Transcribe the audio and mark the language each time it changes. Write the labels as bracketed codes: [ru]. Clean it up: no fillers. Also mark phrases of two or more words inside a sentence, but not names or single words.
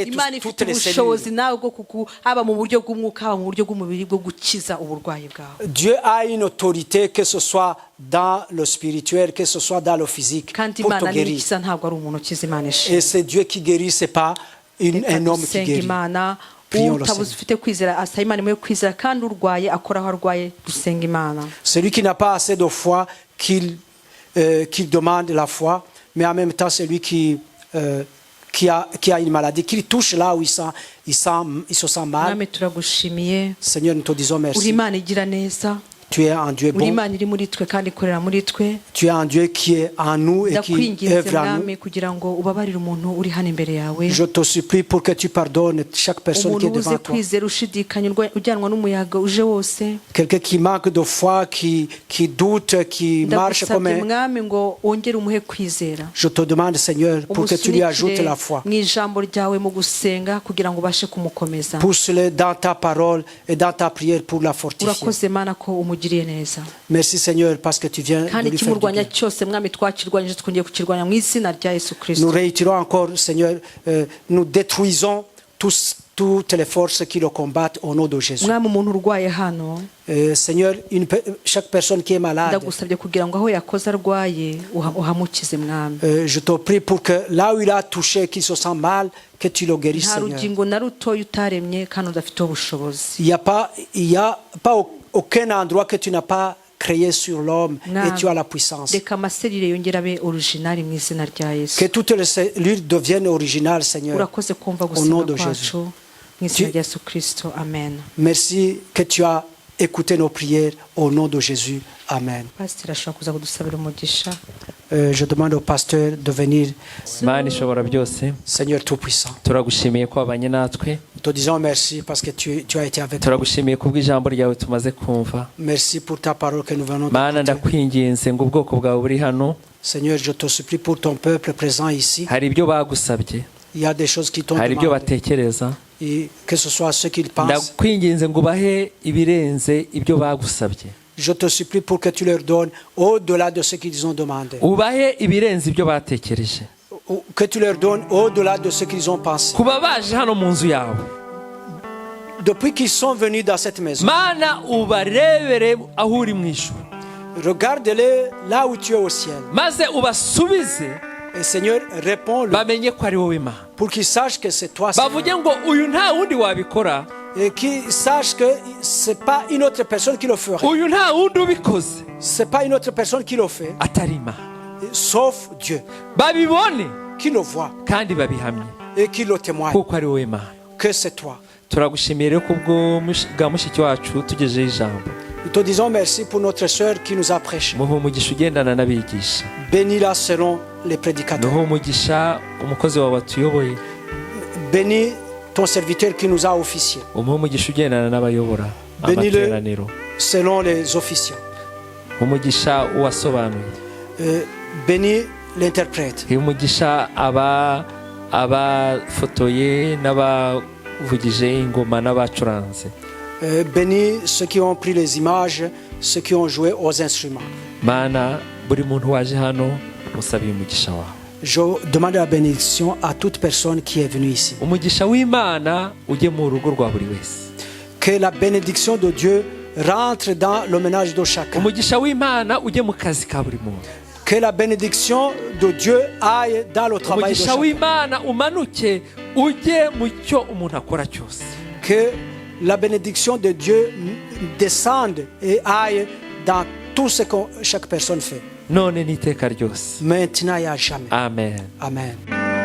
[rw] imana ifite [fr] toutes les [rw] ubushobozi [fr] cellules. [rw] nawe bwo haba mu buryo bw'umwuka haba mu buryo bw'umubiri bwo gukiza uburwayi bwawe. [fr] Dieu a une autorité, que ce soit dans le spirituel, que ce soit dans le physique, [rw] kandi [fr] pour te [rw] imana [fr] guérir. [rw] niyikiza ntabwo ari umuntu ukiza imana [fr] Et [rw] ishimwe [fr] c'est Dieu qui guérit, c'est pas un homme qui [rw] dusenga [fr] guérit. [rw] imana [fr] Prions le [rw] utabuze [fr] Seigneur. [rw] ufite kwizera asaba imana imwe yo kwizera kandi urwaye akora aho arwaye dusenga imana [fr] Celui qui n'a pas assez de foi, qu'il demande la foi, mais en même temps celui qui a une maladie, qu'il touche là où il se sent mal. [rw] mwami turagushimiye [fr] Seigneur, nous te disons [rw] uri [fr] merci. [rw] imana igira neza [fr] Tu es un Dieu [rw] uri [fr] bon. [rw] imana iri muri twe kandi ikorera muri twe [fr] Tu es un Dieu qui est en nous et qui [rw] ndakwinginze [fr] œuvre en nous. [rw] mwami kugira ngo ubabarire umuntu uri hano imbere yawe [fr] Je te supplie pour que tu pardonnes chaque personne qui [rw] umuntu [fr] est [rw] ubuze [fr] devant toi. [rw] kwizera ushidikanya ujyanwa n'umuyaga uje wose [fr] Quelqu'un qui manque de foi, qui doute, qui marche comme [rw] ndagusabye [fr] un... [rw] mwami ngo wongere umuhe kwizera [fr] Je te demande, Seigneur, pour que tu lui ajoutes la foi. [rw] mu ijambo ryawe mu gusenga kugira ngo ubashe kumukomeza [fr] Pousse-le dans ta parole et dans ta prière pour la fortifier. [rw] urakoze mana ko umugiriye neza [fr] Merci, Seigneur, parce que tu viens de [rw] kandi [fr] lui faire du [rw] ikimurwanya [fr] bien. [rw] cyose mwami twakirwanyije twongeye kukirwanya mu izina rya yesu [fr] Nous [rw] kirisito [fr] réitérons encore, Seigneur, nous détruisons toutes les forces qui le combattent au nom de Jésus. [rw] mwami umuntu urwaye hano [fr] Seigneur, chaque personne qui est malade, [rw] ndagusabye kugira ngo aho yakoze arwaye uhamukize mwami [fr] je te prie pour que là où il a touché, qu'il se sent mal, que tu le guérisses, [rw] nta [fr] Seigneur. [rw] rugingo na rutoya utaremye kandi udafiteho ubushobozi [fr] Il n'y a pas aucun endroit que tu n'as pas créé sur l'homme et tu as la puissance. [rw] reka amaserire yongere abe originali mu izina rya yesu [fr] Que toutes les cellules deviennent originales, Seigneur. [rw] urakoze kumva [fr] Au nom [rw] gusenga [fr] de [rw] kwacu [fr] Jésus. [rw] mu izina rya yesu kirisito amen [fr] Merci que tu as écouté nos prières au nom de Jésus. Amen. [rw] pasiteri ashobora kuza kudusabira umugisha [fr] Je demande au pasteur de venir. [rw] Mana ishobora byose [fr] Seigneur Tout-Puissant, [rw] turagushimiye ko wabanye natwe [fr] nous te disons merci parce que tu as été avec nous. [rw] turagushimiye kubw'ijambo ryawe tumaze kumva [fr] Merci pour ta parole que nous venons [rw] mana [fr] d'écouter. [rw] ndakwinginze ngo ubwoko bwawe buri hano [fr] Seigneur, je te supplie pour ton peuple présent ici. [rw] hari ibyo bagusabye [fr] Il y a des choses qui t'ont [rw] hari ibyo [fr] demandé. [rw] batekereza [fr] Et que ce soit ce qu'ils pensent. [rw] ndakwinginze ngo ubahe ibirenze ibyo bagusabye [fr] Je te supplie pour que tu leur donnes au-delà de ce qu'ils ont demandé. [rw] ubahe ibirenze ibyo batekereje [fr] Que tu leur donnes au-delà de ce qu'ils ont pensé. [rw] kuba baje hano mu nzu yawe [fr] Depuis qu'ils sont venus dans cette maison, [rw] mana ubarebere aho uri mu ijuru [fr] regarde-les là où tu es au ciel. [rw] maze ubasubize [fr] Et Seigneur, réponds-le [rw] bamenye ko ari wowe mana [fr] pour qu'ils sachent que c'est toi, [rw] bavuge [fr] Seigneur. [rw] ngo uyu nta wundi wabikora [fr] Et qu'ils sachent que ce n'est pas une autre personne qui le ferait. [rw] uyu nta wundi ubikoze [fr] Ce n'est pas une autre personne qui le fait, [rw] atari imana [fr] sauf Dieu, [rw] babibone [fr] qui le voit [rw] kandi babihamye [fr] et qui le témoigne, [rw] kuko ari wowe mana [fr] que c'est toi. [rw] turagushimiye rero kubwo bwa mushiki wacu tugejeho ijambo [fr] Nous te disons merci pour notre sœur qui nous a prêché. [rw] muhe umugisha ugendana n'abigisha [fr] Bénis-la selon les prédicateurs. [rw] muhe umugisha umukozi wawe watuyoboye [fr] Bénis ton serviteur qui nous a officié, [rw] umuhe umugisha ugendana n'abayobora [fr] Benile. [rw] amateraniro [fr] selon les officiants. [rw] umugisha uwasobanuye [fr] Bénis l'interprète. [rw] ihe umugisha abafotoye n'abavugije ingoma n'abacuranze [fr] Bénis ceux qui ont pris les images, ceux qui ont joué aux instruments. [rw] mana buri muntu waje hano musabiye umugisha wawe [fr] Je demande la bénédiction à toute personne qui est venue ici. [rw] umugisha w'imana ujye mu rugo rwa buri wese [fr] Que la bénédiction de Dieu rentre dans le ménage de chacun. [rw] umugisha w'imana ujye mu kazi ka buri muntu [fr] Que la bénédiction de Dieu aille dans le travail de [rw] umugisha [fr] chacun. [rw] w'imana umanuke ujye mu cyo umuntu akora cyose [fr] Que la bénédiction de Dieu descende et aille dans tout ce que chaque personne fait. [rw] none n'iteka ryose [fr] Maintenant et à jamais. [rw] amen [fr] Amen.